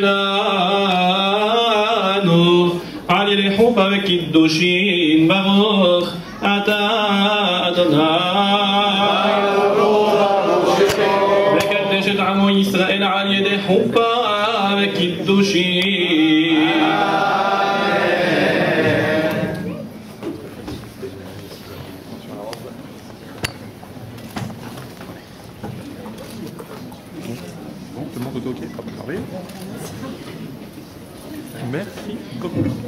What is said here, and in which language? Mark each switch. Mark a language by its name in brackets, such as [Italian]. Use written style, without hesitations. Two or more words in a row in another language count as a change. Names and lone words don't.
[Hebrew] לנו על ידי חופה וקידושין ברוך אתה אדוני וקדש את עמו ישראל על ידי חופה וקידושין. [French] Bon, tout le monde est OK? Merveilleux. Merci beaucoup.